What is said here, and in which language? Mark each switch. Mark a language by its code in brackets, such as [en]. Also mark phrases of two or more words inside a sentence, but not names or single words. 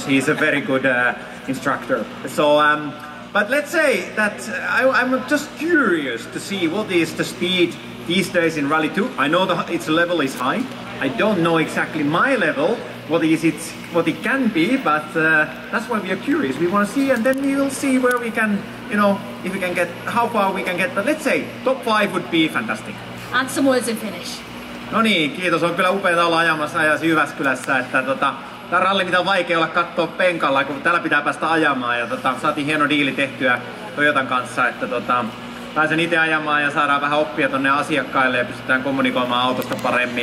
[en] He's a very good instructor. So, but let's say that I'm just curious to see what is the speed these days in Rally 2. I know its level is high. I don't know exactly my level, what it can be, but that's why we are curious. We want to see, and then we will see where we can, if we can get, how far we can get. But let's say top 5 would be fantastic. And some words in Finnish. [fi] No niin, kiitos. On kyllä upeaa olla ajamassa Jyväskylässä, että tämä ralli, mitä on vaikea olla katsoa penkalla, kun täällä pitää päästä ajamaan, ja saatiin hieno diili tehtyä Toyotan kanssa, että pääsen itse ajamaan ja saadaan vähän oppia tonne asiakkaille ja pystytään kommunikoimaan autosta paremmin.